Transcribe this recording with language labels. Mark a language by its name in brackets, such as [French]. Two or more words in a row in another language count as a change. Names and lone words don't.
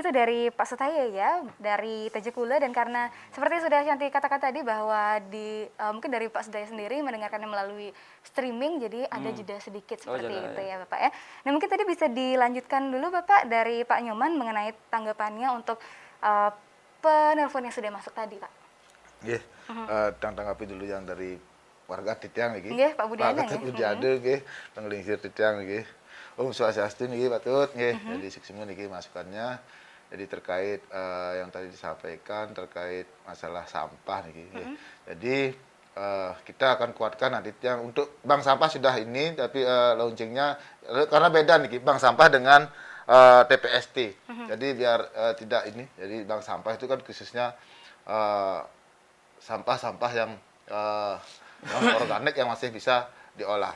[Indonesian] Itu dari Pak Sutaya ya, dari Tejekula. Dan karena seperti sudah Shanti katakan tadi bahwa mungkin dari Pak Sutaya sendiri mendengarkannya melalui streaming, jadi ada jeda sedikit seperti itu ya Bapak ya. Nah mungkin tadi bisa dilanjutkan dulu Bapak dari Pak Nyoman mengenai tanggapannya untuk penelpon yang sudah masuk tadi Pak. Nggih, tanggapi dulu yang dari warga Titiang iki. Nggih, Pak Budiana Pak Budiana nggih, [Balinese] penglingsir Titiang [Indonesian] nggih. [Sanskrit] Om Swastiastu [Indonesian] niki Pak Tut nggih. Jadi seksemu niki masukannya. Jadi terkait yang tadi disampaikan terkait masalah sampah niki nggih. Jadi kita akan kuatkan nanti yang untuk bank sampah sudah ini tapi launchingnya karena beda niki bank sampah dengan TPST. Jadi biar tidak ini. Jadi bank sampah itu kan khususnya sampah-sampah yang organik yang masih bisa diolah.